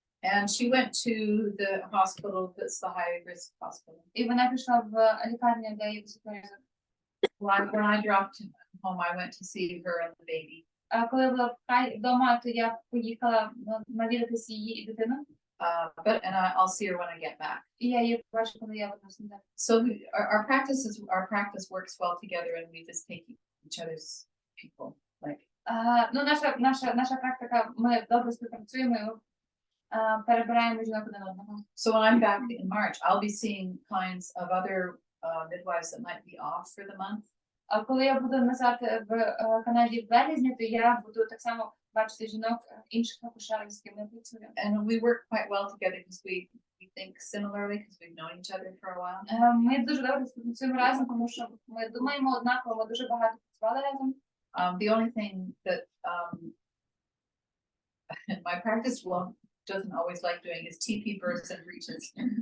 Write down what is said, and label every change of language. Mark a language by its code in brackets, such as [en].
[en] And she went to the hospital that's the high risk hospital. [uk] І вона пішла в лікарню, де її високий ризик. [en] When I dropped home, I went to see her and the baby. [uk] А коли я була вдома, то я поїхала навідатися її і дитину. [en] I'll see her when I get back. [uk] І я її побачу, коли я вернуся назад. [en] So our practice works well together, and we just take each other's people. Like [uk] Ну, наша практика, ми добре співпрацюємо, і ми перебираємо жінок один одного. [en] so when I'm back in March, I'll be seeing clients of other midwives that might be off for the month. [uk] А коли я буду назад в Канаді в березні, то я буду так само бачити жінок інших акушерів, з ким я працюю. [en] And we work quite well together because we think similarly because we've known each other for a while. [uk] Ми дуже добре співпрацюємо разом, тому що ми думаємо однаково, ми дуже багато працювали разом. [en] The only thing that my practice doesn't always like doing is TP births and breaches.